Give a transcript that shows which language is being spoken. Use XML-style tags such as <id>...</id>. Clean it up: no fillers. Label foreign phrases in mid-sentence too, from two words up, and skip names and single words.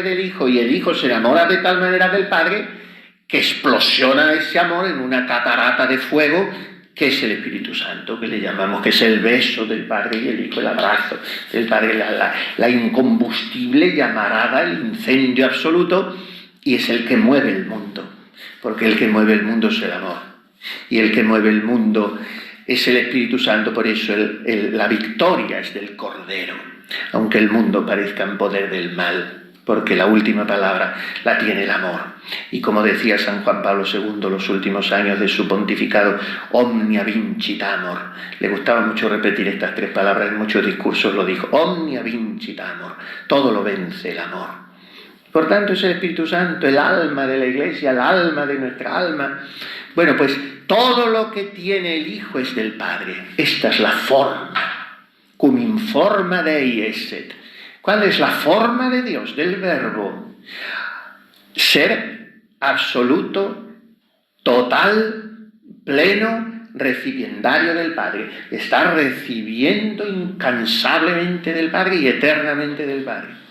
<es>del Hijo y el Hijo se enamora de tal manera del Padre que explosiona ese amor en una catarata de fuego que es el Espíritu Santo, que le llamamos, que es el beso del Padre y el Hijo, el abrazo del Padre, la incombustible llamarada, el incendio absoluto, y es el que mueve el mundo, porque el que mueve el mundo es el amor, y el que mueve el mundo es el Espíritu Santo. Por eso la victoria es del Cordero, aunque el mundo parezca en poder del mal, porque la última palabra la tiene el amor. Y como decía San Juan Pablo II, los últimos años de su pontificado,</es> <la>omnia vincit amor.</la> <es>Le gustaba mucho repetir estas tres palabras, en muchos discursos lo dijo,</es> <la>omnia vincit amor,</la> <es>todo lo vence el amor. Por tanto, es el Espíritu Santo, el alma de la Iglesia, el alma de nuestra alma. Bueno, pues todo lo que tiene el Hijo es del Padre. Esta es la forma,</es> <la>cum in forma Dei esset.</la> <es>¿Cuál es la forma de Dios, del Verbo? Ser absoluto, total, pleno, recipiendario del Padre. Estar recibiendo incansablemente del Padre y eternamente del Padre.</es>